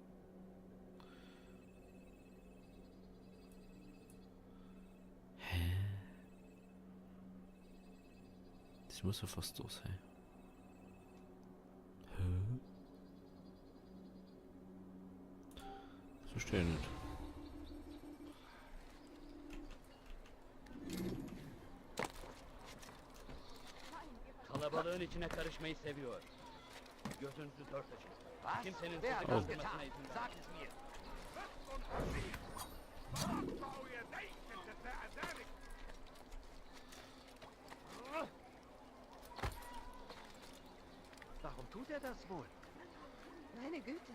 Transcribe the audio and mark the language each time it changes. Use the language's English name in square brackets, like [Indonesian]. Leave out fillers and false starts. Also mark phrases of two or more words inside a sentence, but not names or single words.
[German] Hä? Das muss ja fast so sein. Hä? Das verstehe ich nicht. [Turkish] Kalabalığın içine karışmayı seviyor. Gözünüzü dört açın. Kimsenin sizi [German] Wer hat das [Turkish] kandırmasına [German] getan? [Turkish] izin [German] Sag [Turkish] vermeyin. [German] es mir. Warum tut er das wohl? Meine Güte.